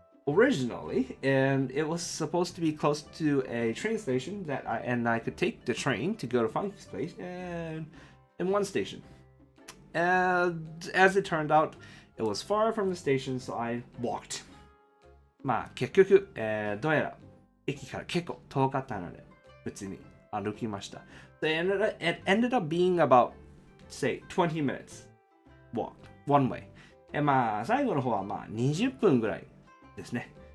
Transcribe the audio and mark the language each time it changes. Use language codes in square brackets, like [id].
[en] Originally, and it was supposed to be close to a train station that I could take the train to go to Funky's place and in one station. And as it turned out, it was far from the station, so I walked. [ja] まあ結局、どうやら駅から結構遠かったので、普通に歩きました。 [en] So it ended up being about, say, 20 minutes walk, one way. [ja] まあ最後の方はまあ20分ぐらいですね。